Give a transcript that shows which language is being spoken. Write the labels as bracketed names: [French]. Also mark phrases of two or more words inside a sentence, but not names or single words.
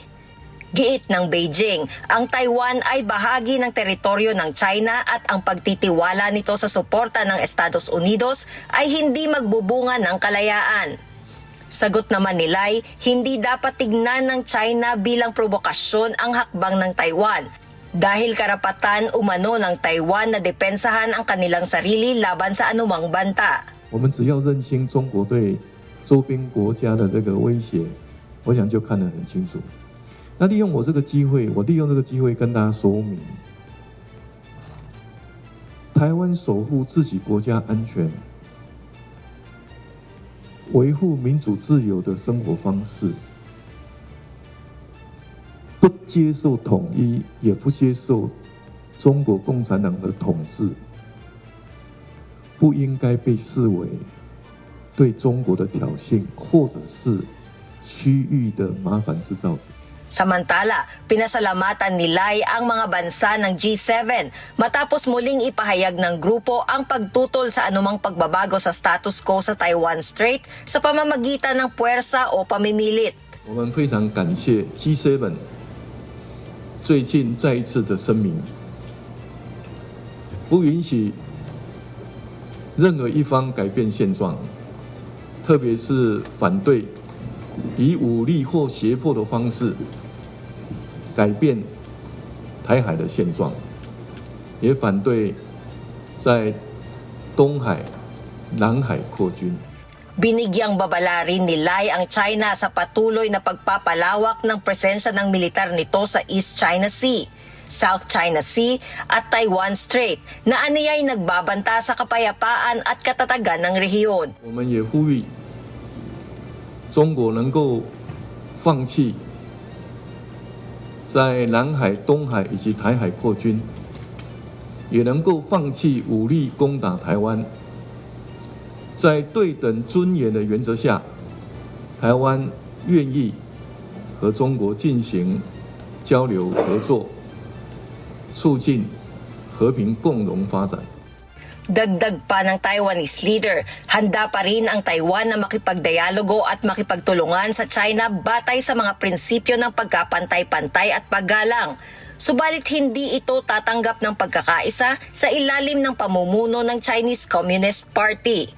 [Filipino] Giit ng Beijing, ang Taiwan ay bahagi ng teritoryo ng China at ang pagtitiwala nito sa suporta ng Estados Unidos ay hindi magbubunga ng kalayaan. Sagot naman ni Lai, hindi dapat tignan ng China bilang provokasyon ang hakbang ng Taiwan dahil karapatan umano ng Taiwan na depensahan ang kanilang sarili laban sa anumang banta. [Chinese] 我们只要认清中国对周边国家的这个威胁，我想就看得很清楚。那利用这个机会跟大家说明，台湾守护自己国家安全，维护民主自由的生活方式，不接受统一，也不接受中国共产党的统治，不应该被视为对中国的挑衅，或者是区域的麻烦制造者。 [Filipino] Samantala, pinasalamatan ni Lai ang mga bansa ng G7 matapos muling ipahayag ng grupo ang pagtutol sa anumang pagbabago sa [English] status quo [Filipino] sa Taiwan Strait sa pamamagitan ng puwersa o pamimilit. [Chinese] 我们非常感谢 G7 最近再一次的声明，不允许任何一方改变现状，特别是反对以武力或胁迫的方式 改变台海的现状，也反对在东海、南海扩军。 [Filipino] Binigyang babala rin ni Lai ang China sa patuloy na pagpapalawak ng presensya ng militar nito sa East China Sea, South China Sea at Taiwan Strait na aniyay nagbabanta sa kapayapaan at katatagan ng rehiyon. [Chinese] 我们也呼吁中国能够放弃 在南海、东海以及台海扩军，也能够放弃武力攻打台湾。在对等尊严的原则下，台湾愿意和中国进行交流合作，促进和平共荣发展。 [Filipino] Dagdag pa ng [English] Taiwanese leader, [Filipino] handa pa rin ang Taiwan na makipagdialogo at makipagtulungan sa China batay sa mga prinsipyo ng pagkapantay-pantay at paggalang. Subalit hindi ito tatanggap ng pagkakaisa sa ilalim ng pamumuno ng Chinese Communist Party.